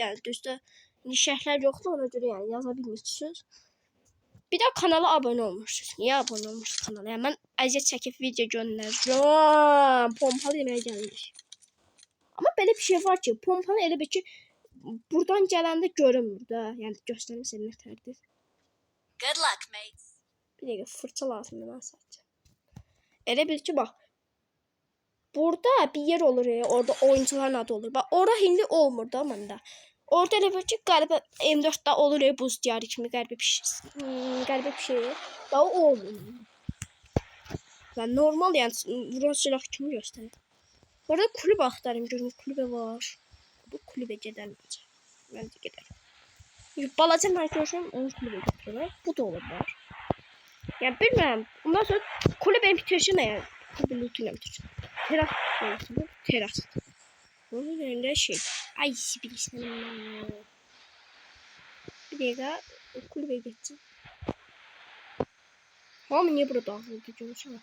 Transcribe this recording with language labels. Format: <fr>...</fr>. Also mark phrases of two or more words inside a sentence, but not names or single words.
<az>Yəni düzdə şərhlər yoxdur, ona görə yəni yaza bilmirsiniz. Bir də kanala abunə olmuşsunuz. Niyə abunə olmuşsunuz kanala? Yəni mən əziyyət çəkib video göndərəcəm. Pompalı yeməyə gəlmiş. Amma belə bir şey var ki, pompalı elə bir ki buradan gələndə görünmür də. Yəni göstərim sizə nətərdir.</az> <en>Good luck, mates.</en> <az>Bir dəqiqə fırça lazımdır mən sadəcə. Elə bil ki bak. Burada bir yer olur ya. Orada oyuncuların adı olur. Bak orada hindi olmur da məndə. Orada elə bil ki qəribə M4'da olur ya buz diyarı kimi qəribə bir şey. Qəribə bir şey. Bak o olmur. Ben normal yani vuran silah kimi göstərir. Orada kulüp axtarım görüm kulübə var. Bu kulübə gedəlim. Məncə gedəlim. Balaca mən görürəm onu kulübə götürürəm.</az> <tr>Bu da olur var. Yani bilmem. Ondan sonra kulübe bitirişim yani. Kulübe lootuyla bitirişim. Teras olsun. Teras. Onun önünde şey. Ay bilirsin. Bir dakika. Kulübe geçeceğim. Ama niye burada dağıldı görmüşüm.</tr>